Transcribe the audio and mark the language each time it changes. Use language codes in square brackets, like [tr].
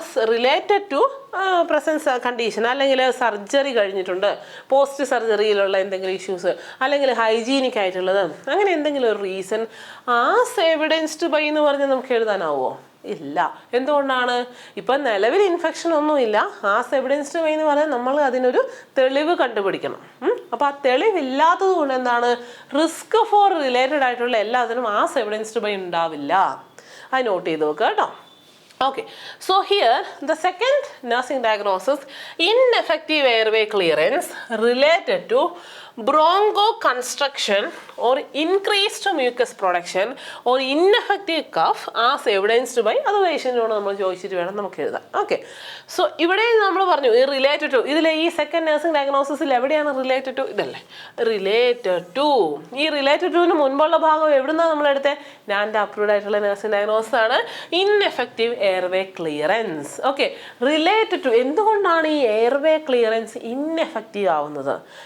[en] related to presence condition, [ml] അല്ലെങ്കിൽ surgery കഴിഞ്ഞിട്ടുണ്ട്, post സർജറിയിലുള്ള എന്തെങ്കിലും ഇഷ്യൂസ്, അല്ലെങ്കിൽ ഹൈജീനിക് ആയിട്ടുള്ളത്, അങ്ങനെ എന്തെങ്കിലും ഒരു റീസൺ ആസ് എവിഡൻസ്ഡ് ബൈ എന്ന് പറഞ്ഞ് നമുക്ക് എഴുതാനാവുമോ? ഇല്ല. എന്തുകൊണ്ടാണ്? ഇപ്പം നിലവിൽ ഇൻഫെക്ഷൻ ഒന്നുമില്ല, ആസ് എവിഡൻസ്ഡ് ബൈ എന്ന് പറഞ്ഞാൽ നമ്മൾ അതിനൊരു തെളിവ് കണ്ടുപിടിക്കണം. അപ്പോൾ ആ തെളിവില്ലാത്തത് കൊണ്ട് എന്താണ്, റിസ്ക് ഫോർ റിലേറ്റഡ് ആയിട്ടുള്ള എല്ലാത്തിനും ആസ് എവിഡൻസ്ഡ് ബൈ ഉണ്ടാവില്ല. അത് നോട്ട് ചെയ്ത് നോക്കുക കേട്ടോ. [en] Okay, so here the second nursing diagnosis, ineffective airway clearance related to bronchoconstriction or increased mucus production or ineffective cough as evidenced by other [ml] പേഷ്യൻറ്റിനോട് നമ്മൾ ചോദിച്ചിട്ട് വേണം നമുക്ക് എഴുതാം. ഓക്കെ, സോ ഇവിടെ നമ്മൾ പറഞ്ഞു ഈ റിലേറ്റഡ് ടു, ഇതിലെ ഈ സെക്കൻഡ് നഴ്സിംഗ് ഡയഗ്നോസിസിൽ എവിടെയാണ് റിലേറ്റഡ് ടു? ഇതല്ലേ റിലേറ്റഡ് ടു. ഈ റിലേറ്റഡ് ടുവിന് മുൻപുള്ള ഭാഗം എവിടുന്നാണ് നമ്മളെടുത്തത്? നാൻഡ് അപ്രൂവ്ഡ് ആയിട്ടുള്ള നഴ്സിംഗ് ഡയഗ്നോസിസ് ആണ് ineffective airway clearance. Okay, related to. എന്തുകൊണ്ടാണ് ഈ എയർവേ ക്ലിയറൻസ് ഇൻഎഫക്റ്റീവ് ആവുന്നത്?